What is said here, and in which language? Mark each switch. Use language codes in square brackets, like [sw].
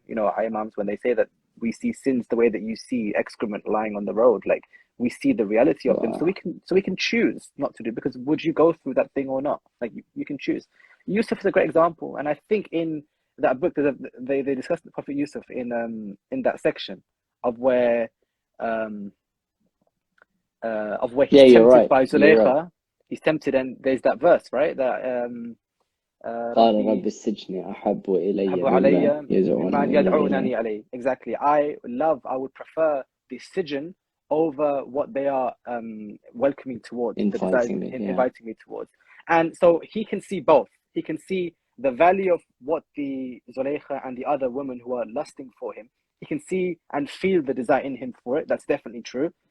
[en] You know, imams, when they say that we see sins the way that you see excrement lying on the road, like, we see the reality of them, so we can choose not to do, because would you go through that thing or not? Like, you can choose. Yusuf is a great example, and I think in that book they discussed the Prophet Yusuf in that section of where he's tempted by Zulaykha. Right. He's tempted, and there's that verse, right? That [ar] قال رب السجن أحب إلي مما يدعونني عليه. [en] Exactly. I would prefer the sijn over what they are welcoming towards, inviting me towards. And so he can see both. He can see the value of what the Zulaykha and the other women who are lusting for him, he can see and feel the desire in him for it. That's definitely true.